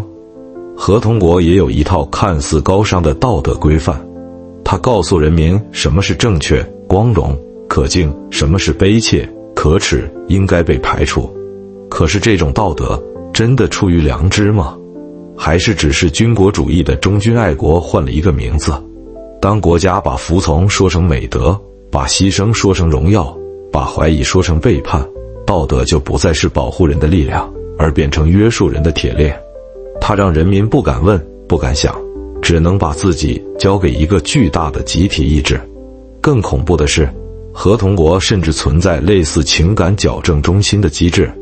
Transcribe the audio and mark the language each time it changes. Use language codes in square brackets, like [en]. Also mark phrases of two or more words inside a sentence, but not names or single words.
[zh] 合同國也有一套看似高尚的道德規範，它告訴人民什麼是正確、光榮、可敬，什麼是卑怯、可恥，應該被排除。可是這種道德真的出於良知嗎？還是只是軍國主義的忠君愛國換了一個名字？當國家把服從說成美德，把犧牲說成榮耀，把懷疑說成背叛，道德就不再是保護人的力量，而變成約束人的鐵鏈。它讓人民不敢問，不敢想，只能把自己交給一個巨大的集體意志。更恐怖的是，合同國甚至存在類似情感矯正中心的機制。